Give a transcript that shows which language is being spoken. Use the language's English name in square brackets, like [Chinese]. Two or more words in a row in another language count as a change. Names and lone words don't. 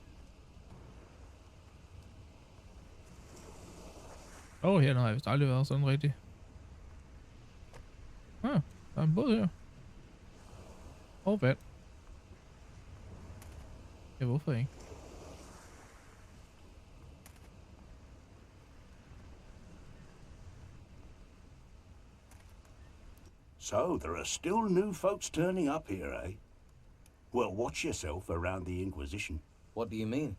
[Danish] Hernede har jeg vist aldrig været sådan rigtigt. Der er en båd her. Og vand. Ja, hvorfor ikke? [English] So, there are still new folks turning up here, eh? Well, watch yourself around the Inquisition. What do you mean?